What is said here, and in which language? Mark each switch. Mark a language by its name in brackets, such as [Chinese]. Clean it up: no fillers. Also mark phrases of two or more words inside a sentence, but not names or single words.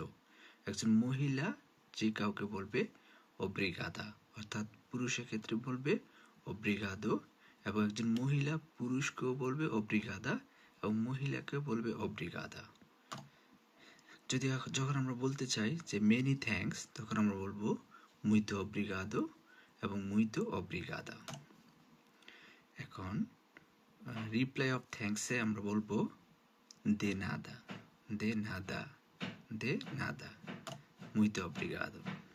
[Bangla] একজন মহিলা যে কাউকে বলবে অব্রিগাদা, অর্থাৎ পুরুষের ক্ষেত্রে বলবে অব্রিগাদো, এবং একজন মহিলা পুরুষকেও বলবে অব্রিগাদা এবং মহিলাকেও বলবে অব্রিগাদা। যখন আমরা বলতে চাই যে [English] many thanks [Bangla] তখন আমরা বলবো [Portuguese] muito obrigado [Bangla] এবং [Portuguese] muito obrigada. [Bangla] এখন [English] reply of thanks [Bangla] আমরা বলবো [Portuguese] de nada, de nada, de nada. Muito obrigado.